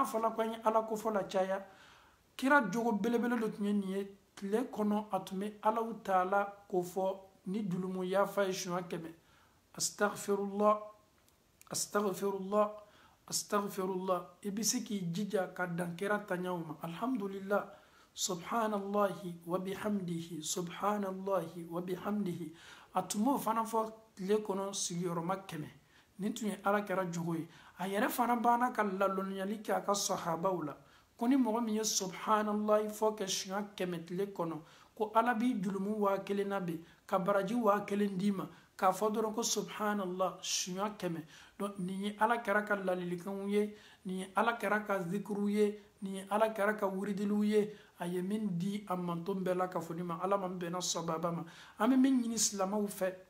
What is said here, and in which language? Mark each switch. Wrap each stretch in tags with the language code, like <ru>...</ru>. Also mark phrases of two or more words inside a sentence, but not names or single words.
<bm>fɔla ko an ye ala kofɔ la caya kira jogo belebele dɔ tun ye nin ye tile kɔnɔ a tun bɛ Alahu taala ko fɔ ni julumu yafa ye siɲɛ 100</bm> <ar>أستغفر الله أستغفر الله أستغفر الله</ar> <bm>i bɛ se k'i jija ka dan kira taɲaw ma</bm> <ar>الحمد لله سبحان الله وبحمده سبحان الله وبحمده</ar> <bm>a tun b'o fana fɔ tile kɔnɔ sigiyɔrɔma 100 nin tun ye ala kɛra jogo ye a yɛrɛ fana banna ka laloniyali kɛ a ka sahabaw la ko ni mɔgɔ min ye subhanallahi fɔ kɛ siɲɛ 100 tile kɔnɔ ko ala b'i julumu 1000 labɛn ka baraji 1000 d'i ma k'a fɔ dɔrɔn ko subhanallah siɲɛ 100 donc nin ye ala kɛra ka ladilikanw ye nin ye ala kɛra ka zikiriw ye nin ye ala kɛra ka wuridiliw ye a ye min di a manton bɛɛ la ka fɔ ni ma ala man bɛnna sababa ma an bɛ min ɲini silamɛw fɛ</bm>